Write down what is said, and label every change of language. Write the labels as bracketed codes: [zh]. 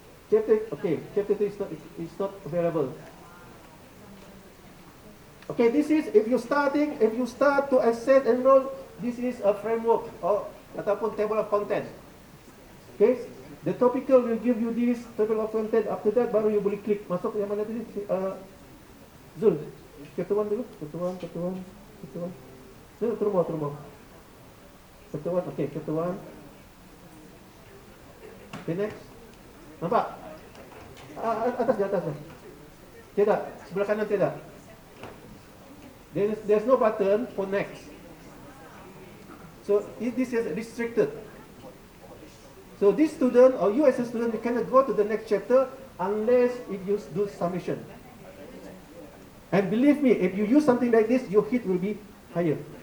[en] Chapter 2 is not available. Okay, this is if you start to access enroll, this is a framework or ataupun table of content. Okay, the topical will give you this table of content. After that, [ms] baru you boleh klik masuk yang mana tadi? Zul, chapter 1 dulu. Chapter 1. No, turun bawah. [en] Chapter 1, okay, chapter 1. Okay, next. [ms] Nampak? Atas. Tidak, sebelah kanan tidak. [en] There's no button for next. So this is restricted. So this student or you as a student, you cannot go to the next chapter unless if you do submission. And believe me, if you use something like this, your hit will be higher.